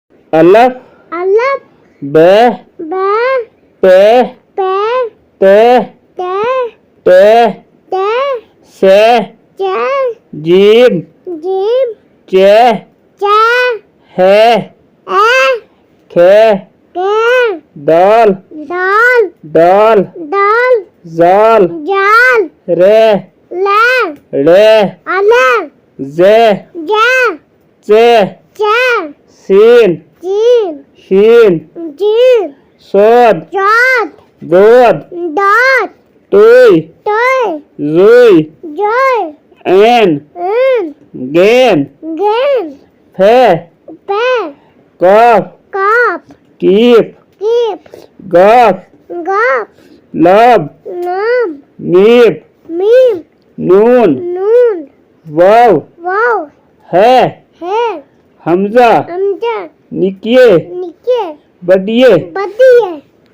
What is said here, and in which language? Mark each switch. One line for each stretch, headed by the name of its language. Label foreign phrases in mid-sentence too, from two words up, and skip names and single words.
Urdu: الف الف ب ب پ پ ت ت ٹ ت س چ جیم جیم چ چ ہ ا کھ ک دال دال دال دال زال جال ر ل ڑ ال ز ج څ چ سین جیم شین جیم صاد جاد ضاد داد طی طی زوی جوی عین ان غین گین ف پ قاف کاف کیف کیپ گاف گاف لام لام میم میم نون نون واو واو ہے ہے حمزہ حمزہ نکیے نکے بڈیے بدیے